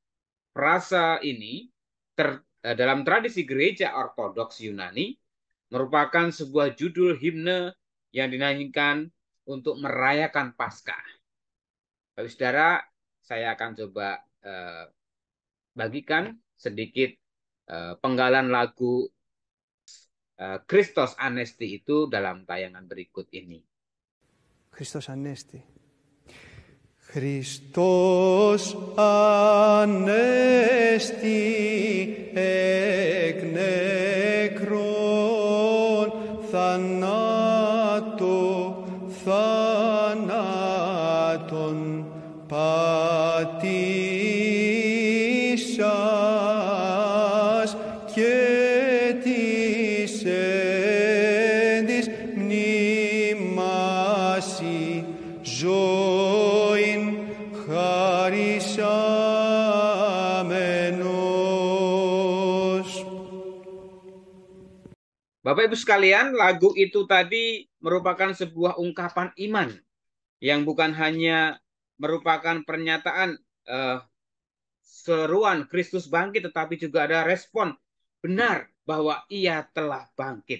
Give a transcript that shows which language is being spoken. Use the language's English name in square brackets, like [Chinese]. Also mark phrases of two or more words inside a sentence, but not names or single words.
[Indonesian] Frasa ini dalam tradisi gereja ortodoks Yunani merupakan sebuah judul himne yang dinyanyikan untuk merayakan Paskah. Bapak saudara, saya akan coba bagikan sedikit penggalan lagu Christos Anesti itu dalam tayangan berikut ini. [Greek] Χριστός Ανέστη. Χριστός Ανέστη εκ νεκρών θανάτων πατήσας και της εν της μνήμασι ζωήν χαρισάμενος. [Indonesian] Bapak Ibu sekalian, lagu itu tadi merupakan sebuah ungkapan iman yang bukan hanya merupakan pernyataan seruan Kristus bangkit, tetapi juga ada respon benar bahwa Ia telah bangkit.